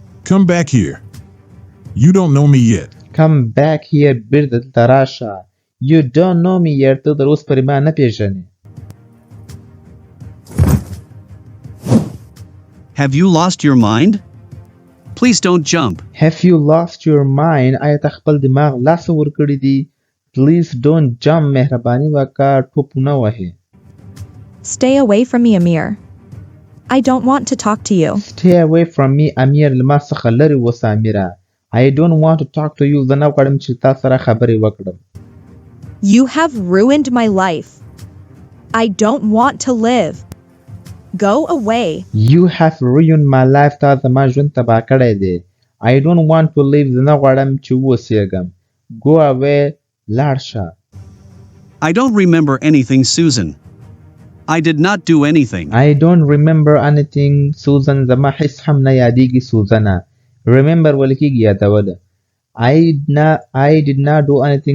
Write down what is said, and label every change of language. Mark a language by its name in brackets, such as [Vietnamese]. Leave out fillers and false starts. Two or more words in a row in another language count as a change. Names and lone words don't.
[English] Come back here. You don't know me yet. Come back here [Pashto] بیرته دلته راشه. [English] You don't know me yet. [Pashto] ته تر اوسه پورې ما نه پیژنې. [English] Have you lost your mind? Please don't jump. Have you lost your mind? [Pashto] آیا ته خپل دماغ لاس ورکړی دی؟ [English] Please don't jump. [Pashto] مهرباني وکړه ټوپ نه وهې. [English] Stay away from me, Amir. I don't want to talk to you. Stay away from me, [Pashto] امیر له ما څخه لرې اوسه امیره. [English] I don't want to talk to you. [Pashto] زه نه غواړم چې تا سره خبرې وکړم. [English] You have ruined my life. I don't want to live. Go away. You have ruined my life. [Pashto] تا زما ژوند تباه کړی دی. [English] I don't want to live. [Pashto] زه نه غواړم چې اوسېږم. [English] Go away. [Pashto] لاړ شه. [English] I don't remember anything, Susan. I did not do anything. I don't remember anything, Susan. [Pashto] زما هیڅ هم نه یادېږي سوزنه. Remember ویل کېږي یادول. [English] I did not do anything.